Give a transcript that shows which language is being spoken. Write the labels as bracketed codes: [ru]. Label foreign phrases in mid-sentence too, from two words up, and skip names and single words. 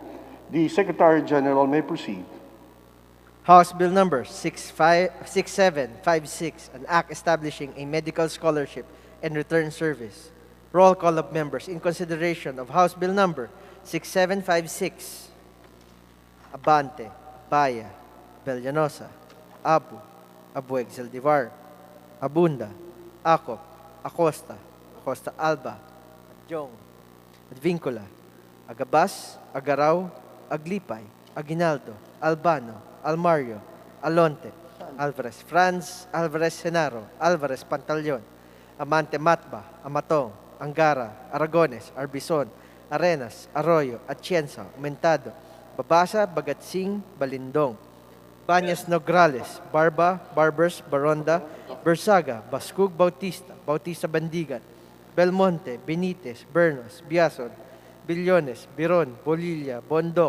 [en] The Secretary General may proceed. House Bill number 6756, an act establishing a medical scholarship and return service. Roll call of members in consideration of House Bill number 6756. Abante, Baya, Villanosa, Abueg Zaldivar, Abunda, Acop, Acosta, Acosta Alba, Adjong, Advincula, Agabas, Agaraw, Aglipay, Aguinaldo, Albano, Almario, Alonte, Alvarez Franz, Alvarez Senaro, Alvarez Pantaleon, Amante Matba, Amatong, Angara, Aragones, Arbison, Arenas, Arroyo, Atienza, Mentado, Babasa, Bagatsing, Balindong, Banyas Nograles, Barba, Barbers, Baronda, Bersaga, Bascug Bautista, Bautista Bandigan, Belmonte, Benitez, Bernos, Biason, Billones, Biron, Bolilla, Bondoc,